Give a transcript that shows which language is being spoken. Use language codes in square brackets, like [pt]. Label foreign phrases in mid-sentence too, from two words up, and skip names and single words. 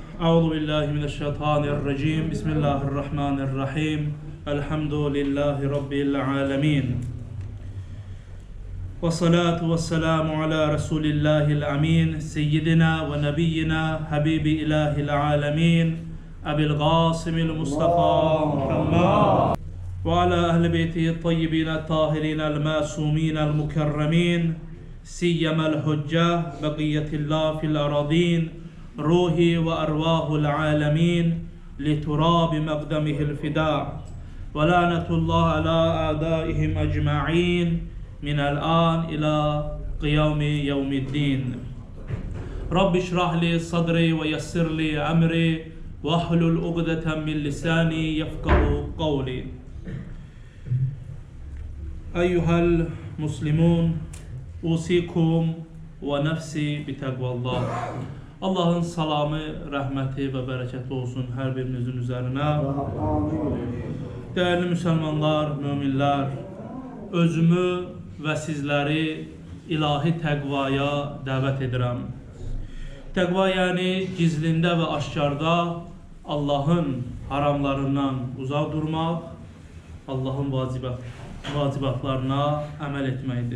[ar] أعوذ بالله من الشيطان الرجيم. بسم الله الرحمن الرحيم. الحمد لله رب العالمين. والصلاة والسلام على رسول الله الأمين. سيدنا ونبينا حبيب إله العالمين. أبي القاسم المصطفى محمد. وعلى أهل بيته الطيبين الطاهرين المعصومين المكرمين. سيما الحجة بقية الله في الأرضين. روحي وأرواح العالمين لتراب مقدمه الفداء ولعنة الله على أعدائهم أجمعين من الآن إلى قيام يوم الدين رب اشرح لي صدري ويسر لي أمري واحلل عقدة من لساني يفقه قولي أيها المسلمون أوصيكم ونفسي بتقوى الله. [az] Allah'ın salamı, rəhməti və bərəkəti olsun hər birinizin üzərinə. Dəyərli müsəlmanlar, möminlər, özümü və sizləri ilahi təqvaya dəvət edirəm. Təqva yəni gizlində və aşkarda Allahın haramlarından uzaq durmaq, Allahın vacibatlarına əməl etməkdir.